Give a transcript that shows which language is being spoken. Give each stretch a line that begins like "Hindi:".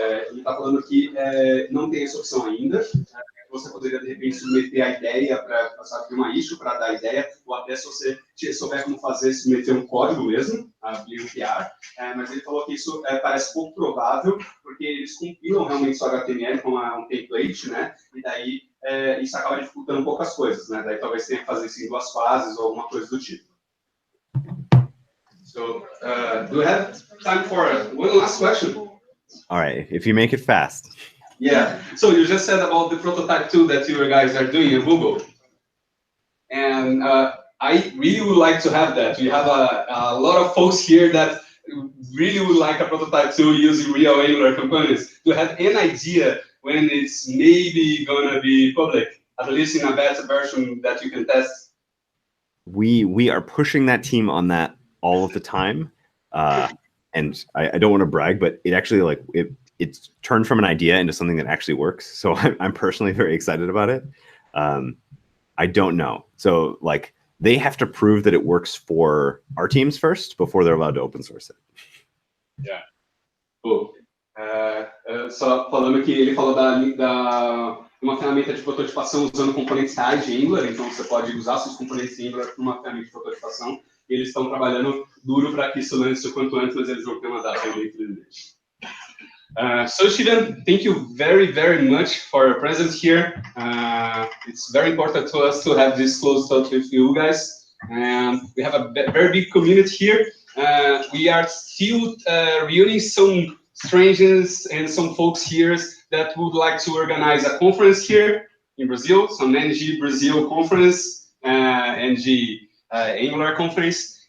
Portuguese: Ele está falando que não tem essa opção ainda. Você poderia, de repente, submeter a ideia para abrir uma issue para dar a ideia, ou até se você souber como fazer, submeter um código mesmo, abrir um PR. Mas ele falou que isso parece pouco provável, porque eles compilam realmente o HTML com um template, né? E daí isso acaba dificultando um pouco as coisas, né? Daí talvez tenha que fazer isso em 2 fases ou alguma coisa do tipo.
English: So do we have time for one last question? All right, if you make it fast. Yeah. So you just said about the prototype tool that you guys are doing in Google. And I really would like to have that. We have a lot of folks here that really would like a prototype tool using real Angular components. Do you have any idea when it's maybe gonna be public, at least in a beta version that you can test? We are pushing that team on that all of the time. And I don't want to brag, but it actually it's turned from an idea into something that actually works. So I'm personally very excited about it. I don't know. So like they have to prove that it works for our teams first before they're allowed to open source it. Yeah. Cool.
Portuguese: Só falando que ele falou uma ferramenta de prototipação usando componentes reais de Angular, então você pode usar seus componentes de Angular para uma ferramenta de prototipação, e eles estão trabalhando duro para que isso lance o quanto antes, mas eles não têm uma data ainda, infelizmente.
English: So Steven, thank you very, very much for your presence here. It's very important to us to have this close touch with you guys. And we have a very big community here. We are still reuniting some strangers and some folks here that would like to organize a conference here in Brazil, some NG Brazil conference, NG Angular conference.